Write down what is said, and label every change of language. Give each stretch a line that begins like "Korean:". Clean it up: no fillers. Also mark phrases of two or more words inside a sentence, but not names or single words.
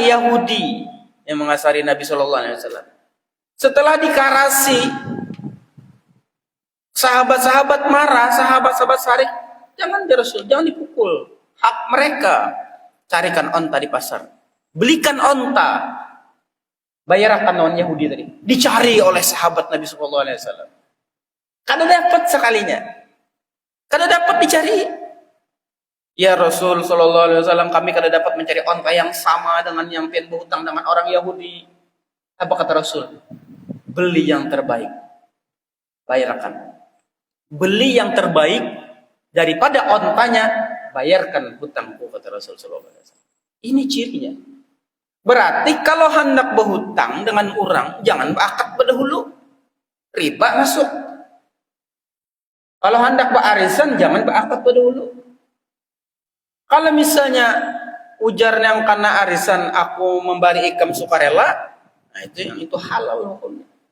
Indonesian: Yahudi yang mengasari Nabi
Arabic: sallallahu alaihi wasallam.
Indonesian: Setelah dikarasi, sahabat-sahabat marah, sahabat-sahabat sarik, jangan Rasul, jangan dipukul. Hak mereka. Carikan onta di pasar. Belikan onta. Bayarkan non Yahudi tadi. Dicari oleh sahabat Nabi
Arabic: sallallahu alaihi wasallam.
Banjar: Kada dapat sekalinya. Kada dapat dicari.
Arabic: Ya Rasul sallallahu alaihi wasallam,
Banjar: kami kada dapat mencari onta yang sama dengan yang pian berhutang dengan orang Yahudi.
Indonesian: Apa kata Rasul? Beli yang terbaik. Bayarkan. Beli yang terbaik daripada ontanya, bayarkan hutangku, kata Rasul
Arabic: sallallahu alaihi wasallam.
Indonesian: Ini cirinya. Berarti kalau hendak berhutang dengan orang, jangan berakad berdahulu. Riba masuk. Kalau hendak berarisan, jangan berakad berdahulu.
Banjar: Kalau misalnya ujarnya yang karena arisan aku memberi ikam sukarela, nah itu halal hukumnya.